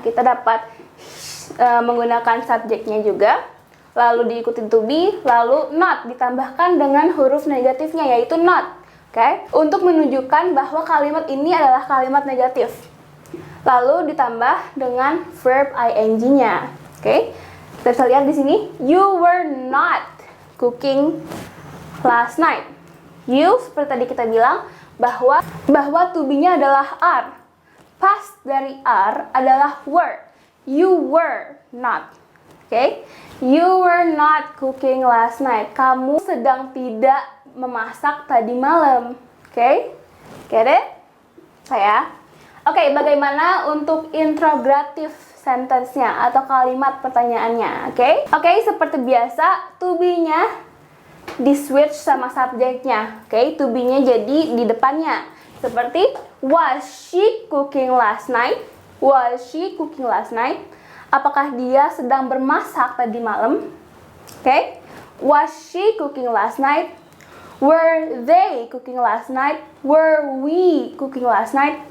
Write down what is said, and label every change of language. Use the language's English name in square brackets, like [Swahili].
[Indonesian] Kita dapat menggunakan subjeknya juga, lalu diikuti to be, lalu not ditambahkan dengan huruf negatifnya yaitu not. Oke, untuk menunjukkan bahwa kalimat ini adalah kalimat negatif. Lalu ditambah dengan verb ing-nya. Oke, kita bisa lihat di sini, [English] you were not cooking last night. [Indonesian] You, seperti tadi kita bilang, bahwa to be-nya adalah are. Past dari are adalah were. [English] You were not. Okay? You were not cooking last night. [Indonesian] Kamu sedang tidak memasak tadi malam. [English] Okay? Get it? [Indonesian] Saya? Oke, bagaimana untuk interrogative sentence-nya atau kalimat pertanyaannya? Oke, seperti biasa, to be-nya di-switch sama subjeknya. Oke, to be-nya jadi di depannya. [English] Seperti, was she cooking last night? Was she cooking last night? [Indonesian] Apakah dia sedang bermasak tadi malam? [English] Okay. Was she cooking last night? Were they cooking last night? Were we cooking last night?